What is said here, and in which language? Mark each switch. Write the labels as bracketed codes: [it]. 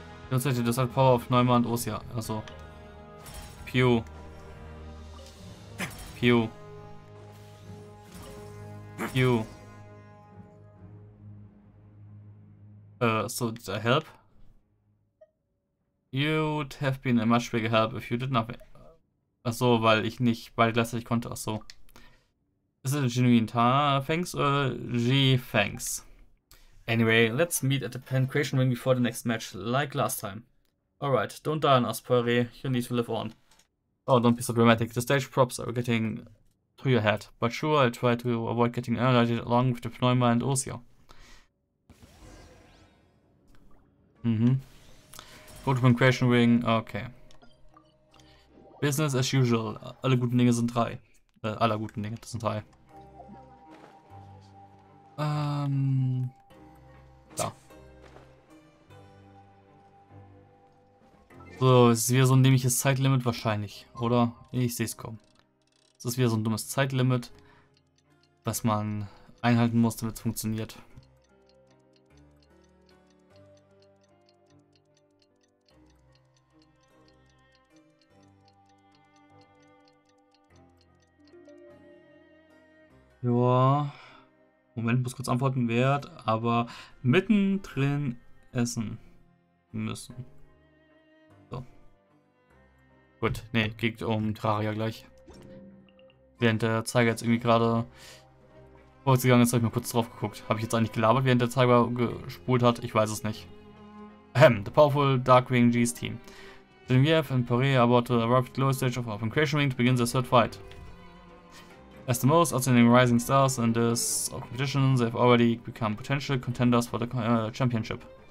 [en] Demonstrate the power of Pneuma und Osia. [de] Also. [en] Pew. Pew. Pew. So did I help? You'd have been a much bigger help if you did nothing. [de] Achso, weil ich nicht beide gleichzeitig konnte. Achso. [en] Is it a genuine thanks or thanks? Anyway, let's meet at the Pancration Ring before the next match, like last time. Alright, don't die on us, Poiré. You need to live on. Oh, don't be so dramatic. The stage props are getting to your head. But sure, I'll try to avoid getting annihilated along with the Pneuma and Osia. Go to Pancration Ring, okay. Business as usual. [de] Alle guten Dinge sind drei. Aller guten Dinge, das sind drei. Da. So, es ist wieder so ein dämliches Zeitlimit wahrscheinlich, oder? Ich sehe es kommen. Es ist wieder so ein dummes Zeitlimit, was man einhalten muss, damit es funktioniert. Ja. Moment, muss kurz antworten, werd aber mittendrin essen müssen. So. Gut, nee, geht um Terraria gleich. Während der Zeiger jetzt irgendwie gerade vorwärts gegangen ist, habe ich mal kurz drauf geguckt. Habe ich jetzt eigentlich gelabert, während der Zeiger gespult hat? Ich weiß es nicht. [en] The powerful Darkwing G's team. Genevieve and Poiré are about to arrive at the lowest stage of our Pancration Ring to begin their third fight. As the most outstanding rising stars in this competition, they've already become potential contenders for the championship.